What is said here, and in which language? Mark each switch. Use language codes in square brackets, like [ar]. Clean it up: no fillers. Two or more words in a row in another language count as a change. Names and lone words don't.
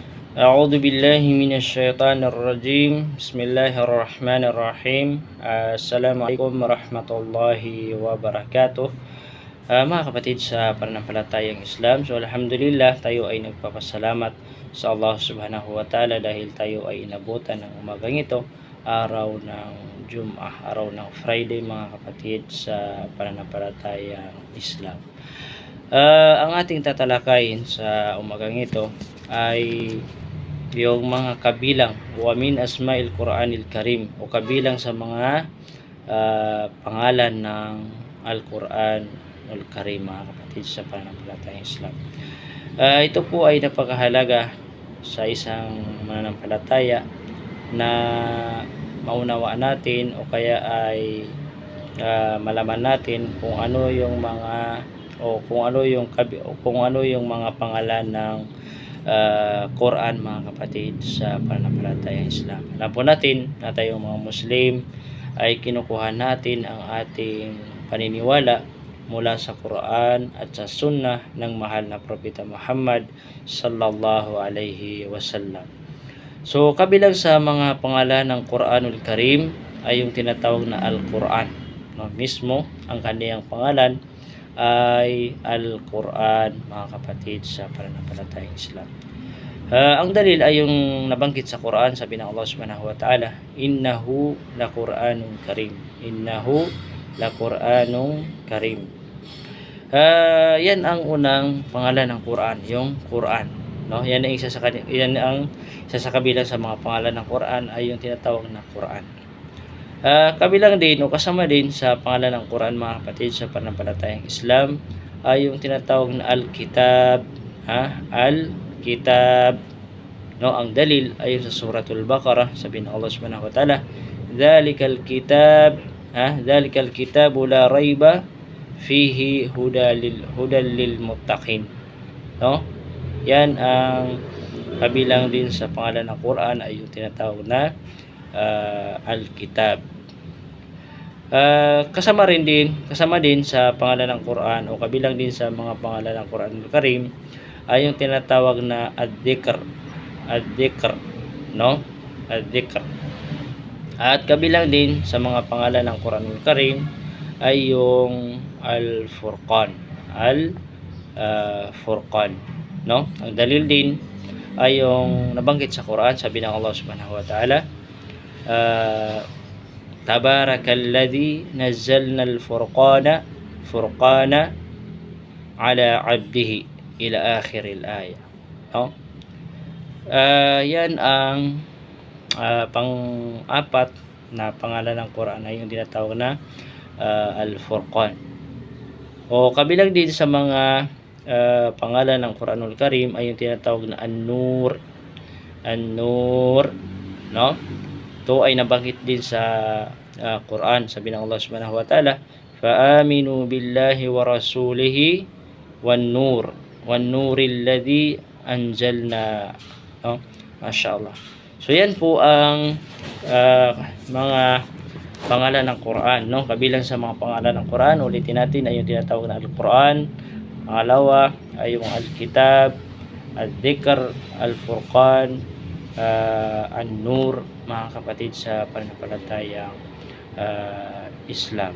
[ar] أعوذ بالله من الشيطان الرجيم بسم الله الرحمن الرحيم السلام عليكم ورحمة الله وبركاته. [tl] Mga kapatid sa pananampalatayang Islam, so alhamdulillah tayo ay nagpapasalamat sa Allah [ar] سبحانه وتعالى [tl] dahil tayo ay inabutan ng umagang ito, araw ng Jum'ah, araw ng Friday mga kapatid sa pananampalatayang Islam. Ang ating tatalakayin sa umagang ito ay yung mga kabilang [ar] ومن أسماء القرآن الكريم [tl] o kabilang sa mga pangalan ng Al-Qur'anul Karim mga kapatid sa pananampalatayang Islam. Ito po ay napakahalaga sa isang mananampalataya na maunawaan natin o kaya ay malaman natin kung ano yung mga kung ano yung mga pangalan ng Quran mga kapatid sa pananampalatayang Islam. Alam po natin na tayong mga Muslim ay kinukuha natin ang ating paniniwala mula sa Quran at sa Sunnah ng mahal na Propeta Muhammad [ar] صلى الله عليه وسلم. [tl] So kabilang sa mga pangalan ng Quranul Karim ay yung tinatawag na Al-Quran. Mismo ang kaniyang pangalan ay Al-Quran mga kapatid sa pananampalatayang Islam. Ang dalil ay yung nabanggit sa Quran, sabi ng Allah [ar] سبحانه وتعالى, إنه لقرآن كريم إنه لقرآن كريم. [tl] Yan ang unang pangalan ng Quran, yung Quran, no? Yan ang isa sa kabilang sa mga pangalan ng Quran ay yung tinatawag na Quran. Kabilang din o kasama din sa pangalan ng Quran mga kapatid sa pananampalatayang Islam ay yung tinatawag na Al-Kitab, Al-Kitab, no? Ang dalil ay yung sa Suratul Baqarah, sabi ng Allah [ar] سبحانه وتعالى, ذلك الكتاب لا ريب فيه هدى للمتقين, [tl] no? Yan ang kabilang din sa pangalan ng Quran ay yung tinatawag na Al-Kitab. Kasama din sa pangalan ng Quran o kabilang din sa mga pangalan ng Quranul Karim ay yung tinatawag na Ad-Dhikr, no? Ad-Dhikr. At kabilang din sa mga pangalan ng Quranul Karim ay yung Al-Furqan, Al-Furqan, no? Ang dalil din ay yung nabanggit sa Quran, sabi ng Allah [ar] سبحانه وتعالى, تبارك الذي نزلنا الفرقان على عبده إلى آخر الآية, [tl] no? Yan ang pang-apat na pangalan ng Quran ay yung tinatawag na Al-Furqan. O kabilang din sa mga pangalan ng Quranul Karim ay yung tinatawag na An-Nur, no? Ito ay nabanggit din sa Quran, sabi ng Allah [ar] سبحانه وتعالى, فَآمِنُوا بِاللَّهِ وَرَسُولِهِ وَالنُّورِ الَّذِي أَنزَلْنَا, [tl] no? MashaAllah. So yan po ang mga pangalan ng Quran, no? Kabilang sa mga pangalan ng Quran, ulitin natin, ay yung tinatawag na Al-Quran. Pangalawa ay yung Al-Kitab, Al-Dhikr, Al-Furqan, An-Nur mga kapatid sa pananampalatayang Islam.